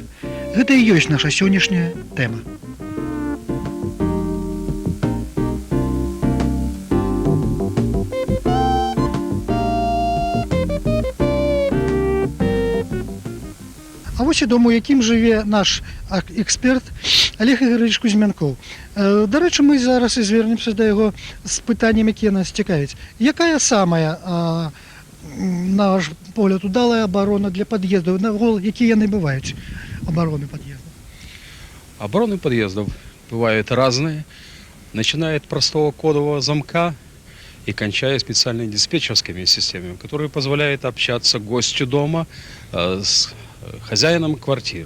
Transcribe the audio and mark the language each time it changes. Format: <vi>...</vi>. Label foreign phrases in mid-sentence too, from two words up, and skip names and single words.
<be>Гэта і ёсць наша сённяшняя тэма. А вось і дом, у якім жыве наш эксперт Олег Ігорович Кузьмянкоў. Дарэчы, мы зараз і звернемся да яго з пытаннем, якія нас цікавяць. Якая самая, на ваш погляд, удалая</be> <ru>оборона для подъездов? Какие яны бывают, обороны подъездов? Обороны подъездов бывают разные, начиная от простого кодового замка и кончая специальными диспетчерскими системами, которые позволяют общаться гостю дома с хозяином квартиры.</ru>